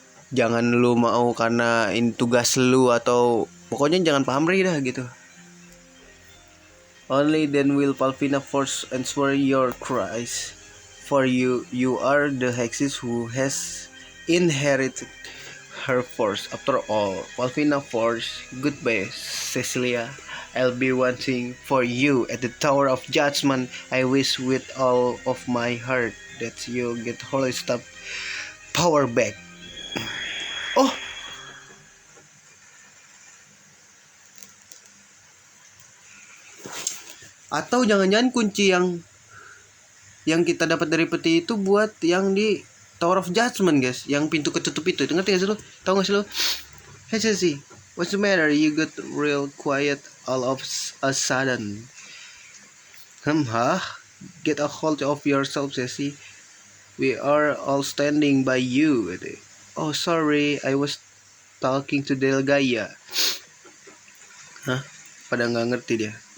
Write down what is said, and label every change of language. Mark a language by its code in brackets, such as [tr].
[id] Jangan lu mau karena ini tugas lu, atau pokoknya jangan pamrih dah gitu. [en] Only then will Palpina force answer your cries. For you are the hexes who has inherited her force. After all, Palpina force, goodbye, Cecilia. I'll be waiting for you at the Tower of Judgment. I wish with all of my heart that you'll get Holy Staff power back. [id] Oh, atau jangan-jangan kunci yang kita dapat dari peti itu buat yang di Tower of Judgment, guys, yang pintu ketutup itu ngerti gak sih lo? Tahu gak sih lo? [en] Hey Ceci, what's the matter? You got real quiet all of a sudden. Huh? Get a hold of yourself, Ceci. We are all standing by you. Oh, sorry, I was talking to Del Gaia. [id] Hah? Pada nggak ngerti dia.